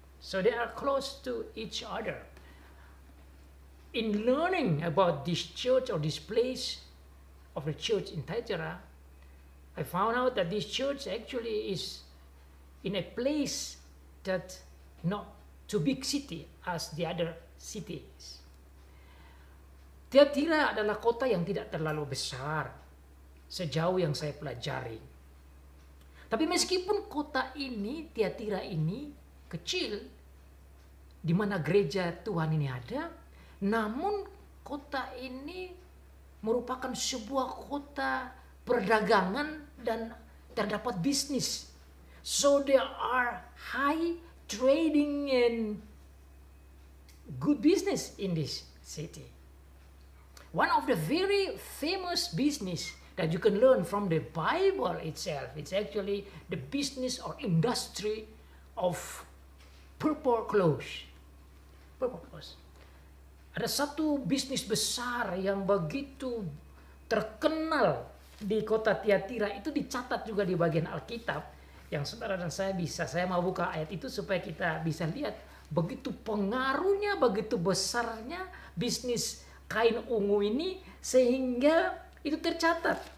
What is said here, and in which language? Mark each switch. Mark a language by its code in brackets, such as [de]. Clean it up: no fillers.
[en] So they are close to each other. In learning about this church or this place of the church in Thyatira, I found out that this church actually is in a place that not too big city as the other cities. [id] Tiatira adalah kota yang tidak terlalu besar sejauh yang saya pelajari. Tapi meskipun kota ini, Tiatira ini kecil, di mana gereja Tuhan ini ada, namun kota ini merupakan sebuah kota perdagangan dan terdapat bisnis. [en] So there are high trading and good business in this city. One of the very famous business that you can learn from the Bible itself, it's actually the business or industry of purple clothes. Purple clothes. [id] Ada satu bisnis besar yang begitu terkenal di kota Tiatira, itu dicatat juga di bagian Alkitab, yang saudara dan saya mau buka ayat itu supaya kita bisa lihat begitu pengaruhnya, begitu besarnya bisnis kain ungu ini sehingga itu tercatat.